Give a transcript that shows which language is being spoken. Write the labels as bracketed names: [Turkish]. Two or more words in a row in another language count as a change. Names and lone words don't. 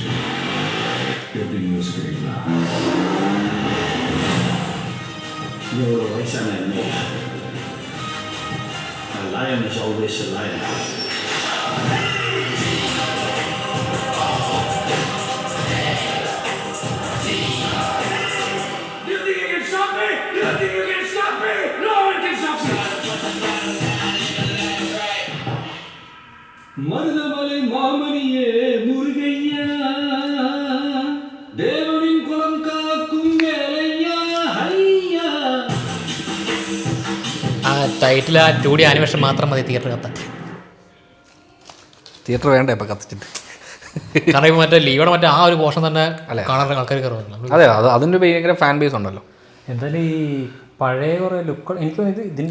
[Tamil] எப்படின்னு யோசிக்கிறீங்களா? இது ஒரு வயசான என்ன? [English] A lion is always a lion. You think you can stop me? You think you can stop me? No one can stop me. [Tamil] மருதமலை மாமணியே முருகையா, தேவனின் குலம் காக்கும் வேலையா ஐயா. [Malayalam] ആ ടൈറ്റിൽ ആ 2D ആനിമേഷൻ മാത്രം മതി തിയേറ്റർ കത്താൻ. തിയേറ്റർ വേണ്ട ഇപ്പം കത്തിച്ചിട്ട്. കാരണം ഇപ്പോൾ മറ്റേ ലീവയുടെ മറ്റേ ആ ഒരു പോർഷൻ തന്നെ അല്ലേ? കാണാൻ ആൾക്കാർ കയറുമല്ലോ. അതെ, അതിൻ്റെ ഭയങ്കര ഫാൻ ബേസ് ഉണ്ടല്ലോ. എന്തായാലും ഈ പഴയ കുറേ ലുക്ക് എനിക്ക് ഇതിന്റെ